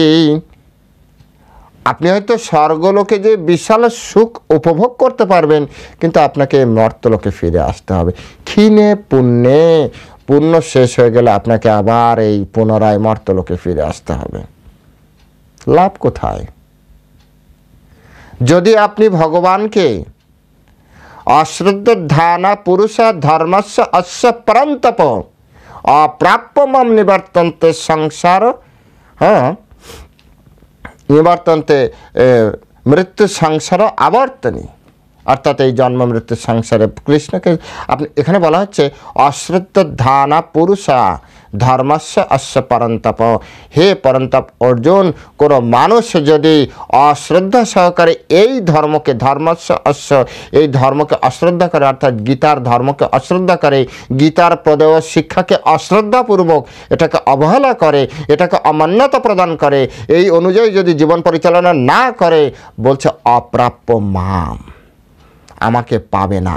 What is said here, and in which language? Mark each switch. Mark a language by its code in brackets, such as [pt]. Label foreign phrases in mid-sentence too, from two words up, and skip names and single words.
[bn] আপনি হয়তো স্বর্গলোকে যে বিশাল সুখ উপভোগ করতে পারবেন, কিন্তু আপনাকে মর্তলোকে ফিরে আসতে হবে ক্ষীণে পুণ্যে। পুণ্য শেষ হয়ে গেলে আপনাকে আবার এই পুনরায় মর্তলোকে ফিরে আসতে হবে। লাভ কোথায়? যদি আপনি ভগবানকে [sa] অশ্রদ্ধ ধ্যানা পুরুষা ধর্মস্য অস্য পরন্তপ অপ্রাপ্য মম নিবর্তন্তে সংসার নিবর্তন্তে মৃত্যু সংসার আবর্তনী, [bn] অর্থাৎ এই জন্ম মৃত্যু সংসারে কৃষ্ণকে আপনি এখানে বলা হচ্ছে [sa] অশ্রদ্ধ ধ্যানা পুরুষা ধর্মস্য অস্য পরন্তপ। [bn] হে পরন্তপ অর্জুন, কোনো মানুষ যদি অশ্রদ্ধা সহকারে এই ধর্মকে [sa] ধর্মস্য অস্য [bn] এই ধর্মকে অশ্রদ্ধা করে, অর্থাৎ গীতার ধর্মকে অশ্রদ্ধা করে, গীতার প্রদেয় শিক্ষাকে অশ্রদ্ধাপূর্বক এটাকে অবহেলা করে, এটাকে অমান্যতা প্রদান করে, এই অনুযায়ী যদি জীবন পরিচালনা না করে, বলছে [sa] অপ্রাপ্য মাম, [bn] আমাকে পাবে না।